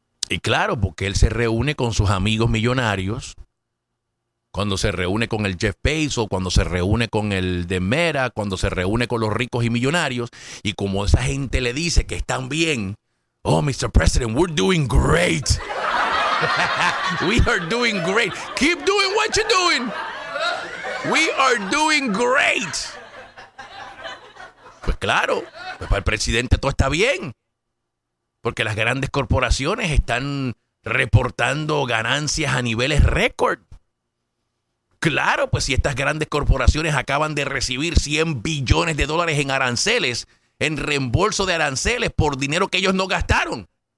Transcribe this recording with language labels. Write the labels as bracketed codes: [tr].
[es] Y claro, porque él se reúne con sus amigos millonarios. Cuando se reúne con el Jeff Bezos, cuando se reúne con el de Meta, cuando se reúne con los ricos y millonarios. Y como esa gente le dice que están bien. [en] Oh, Mr. President, we're doing great. We are doing great. Keep doing what you're doing. We are doing great. [es] Pues claro, pues para el presidente todo está bien. Porque las grandes corporaciones están reportando ganancias a niveles récord. Claro, pues si estas grandes corporaciones acaban de recibir $100 billones en aranceles, en reembolso de aranceles por dinero que ellos no gastaron.